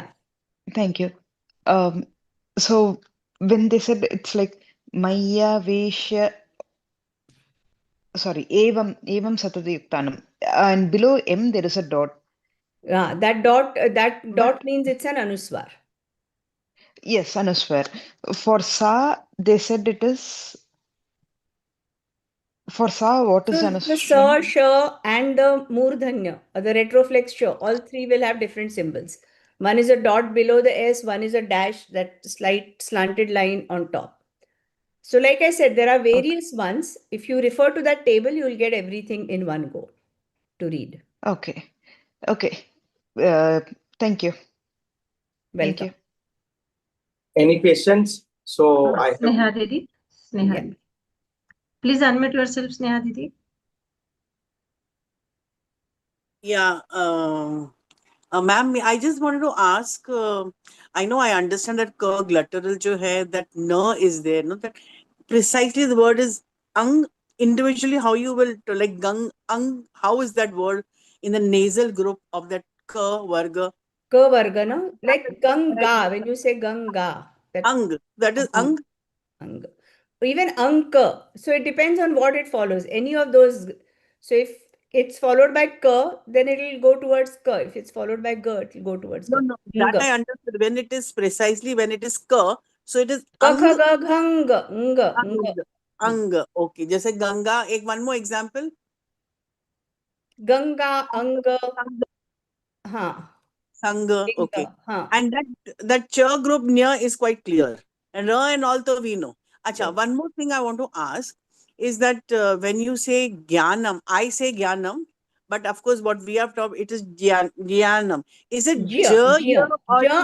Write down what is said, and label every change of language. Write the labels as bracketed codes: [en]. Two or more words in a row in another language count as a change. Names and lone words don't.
[en] Thank you. So when they said it's like Maya Vesha, sorry, [sa] Evam Satati Yuktanam, [en] and below M there is a dot. Yeah, that But dot means it's an Anuswar. yes, Anuswar. For Sa, they said it is. For Sa, what is So the Anuswar? sa, sha, and the murdhanya, or the retroflex sha, all three will have different symbols. One is a dot below the S, one is a dash, that slight slanted line on top. So, like I said, there are various ones. If you refer to that table, you will get everything in one go to read. Okay. Okay. Uh, thank you. Thank Welcome. you. Any questions? So I have. Sneha Didi. Sneha Yeah. Didi. Please unmute yourself, Sneha Didi. Yeah, ma'am, I just wanted to ask. I know I understand that ka glottal [hi] jo hai, [en] that na is there. No, that precisely the word is ang. Individually, how you will like gang ang? How is that word in the nasal group of that ka varga? Ka varga, no? Like Ganga, when you say Ganga, that Ang. That is ang, ang. ang. Even Anka. So it depends on what it follows. Any of those. So if it's followed by Ka, then it will go towards Ka. If it's followed by Ga, it will go towards No, Ga. no, that Nga. I understood. When it is precisely when it is ka, so it is Ka, ang. kha, ga, ghang, nga, nga. Ang. Ang. Okay. Just Ganga. One more example. Ganga, Anga, Sang. ha, Sangha, okay. Linga, ha. And that cha group near is quite clear. And ra and also we know. Acha, Yes. one more thing I want to ask is that when you say jnanam, I say jnanam, but of course what we have taught, it is jnanam. Is it Jia, ja here Jia, or it